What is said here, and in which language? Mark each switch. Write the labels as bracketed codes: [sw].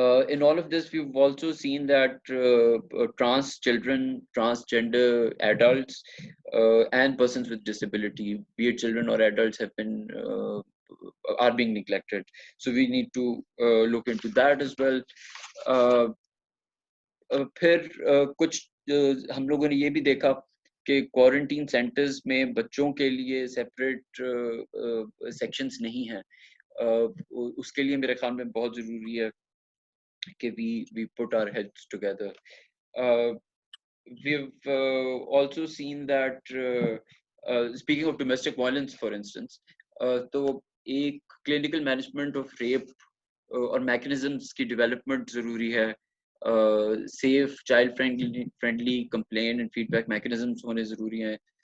[en] In all of this, we've also seen that trans children, transgender adults, and persons with disability, be it children or adults, have been are being neglected. So we need to look into that as well. [ur] پھر کچھ ہم لوگوں نے یہ بھی دیکھا کہ quarantine centres میں بچوں کے لیے سیپریٹ سیکشنز نہیں ہیں. اس کے لیے میرے خیال میں بہت ضروری ہے کہ [en] we put our heads together. We've also seen that speaking of domestic violence for instance, تو ایک clinical management of rape اور mechanisms کی development [ur] ضروری ہے. [en] Safe child friendly complaint and feedback mechanisms [ur] ہونے ضروری ہیں.